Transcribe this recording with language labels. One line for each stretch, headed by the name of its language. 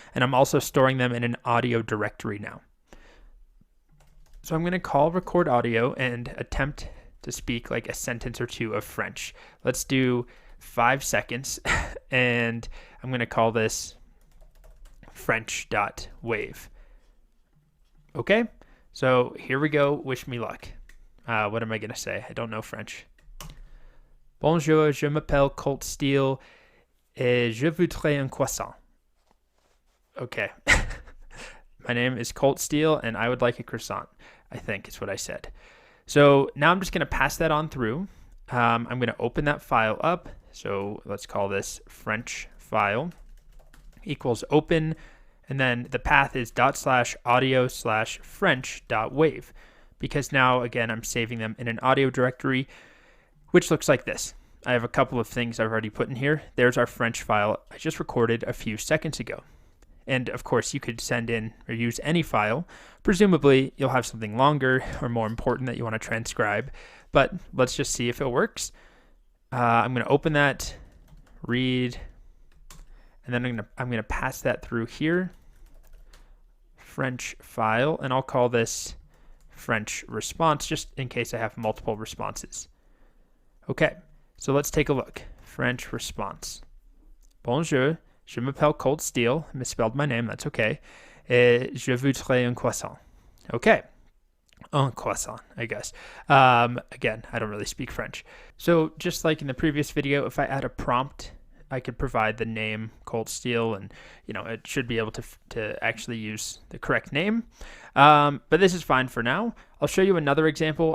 English: And I'm also storing them in an audio directory now. So I'm going to call record audio and attempt to speak like a sentence or two of French. Let's do 5 seconds. And I'm going to call this French.wave. Okay, so here we go. Wish me luck. What am I going to say? I don't know French.
French: Bonjour, je m'appelle Colt Steele et je voudrais un croissant.
English: Okay. My name is Colt Steele and I would like a croissant, I think is what I said. So now I'm just going to pass that on through. I'm going to open that file up. So let's call this French file equals open. And then the path is /audio/French.wave because now, again, I'm saving them in an audio directory, which looks like this. I have a couple of things I've already put in here. There's our French file I just recorded a few seconds ago. And of course, you could send in or use any file. Presumably, you'll have something longer or more important that you want to transcribe. But let's just see if it works. I'm going to open that, read, and then I'm going to pass that through here. French file, and I'll call this French response just in case I have multiple responses. Okay, so let's take a look. French response.
French: Bonjour, je m'appelle Colt Steele.
English: Misspelled my name, that's okay.
French: Et je voudrais un croissant.
English: Okay, un croissant, I guess. Again, I don't really speak French. So just like in the previous video, if I add a prompt, I could provide the name Colt Steele, and it should be able to actually use the correct name. But this is fine for now. I'll show you another example.